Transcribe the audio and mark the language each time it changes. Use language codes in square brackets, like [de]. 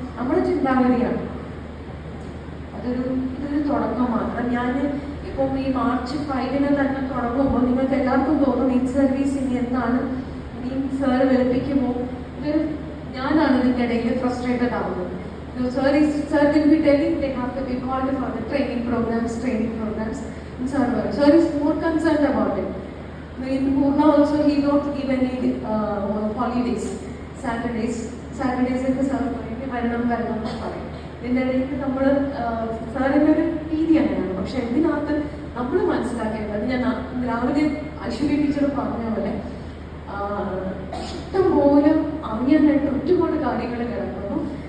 [ml] നമ്മുടെ ചിന്താഗതിയാണ്. ഇതൊരു തുടക്കം മാത്രം. ഞാൻ ഇപ്പം ഈ March 5 തന്നെ തുടങ്ങുമ്പോൾ നിങ്ങൾക്ക് എല്ലാവർക്കും തോന്നും ഇൻ സർവീസ് ഇനി എന്നാണ്, ഇനി സാർ വെളുപ്പിക്കുമോ, ഇത് ഞാനാണ് ഇതിൻ്റെ ഇടയിൽ ഫ്രസ്ട്രേറ്റഡ് ആവുന്നത്. [en] Sir will be telling they have to be called for the training programs. Sir is more concerned about it. In Pune also he don't give any holidays, [ml] Saturdays ഒക്കെ sir വരണം എന്ന് പറയും. ഇതിൻ്റെ ഇടയ്ക്ക് നമ്മൾ സാറിൻ്റെ ഒരു രീതി അങ്ങനെയാണ്. പക്ഷെ ഇതിനകത്ത് നമ്മൾ മനസ്സിലാക്കേണ്ടത്, ഞാൻ രാവിലെ അശ്വതി ടീച്ചർ പറഞ്ഞ പോലെ ഇഷ്ടം പോലെ അറിയാനായിട്ട് ഒരുപാട് കാര്യങ്ങൾ കിടക്കുന്നു.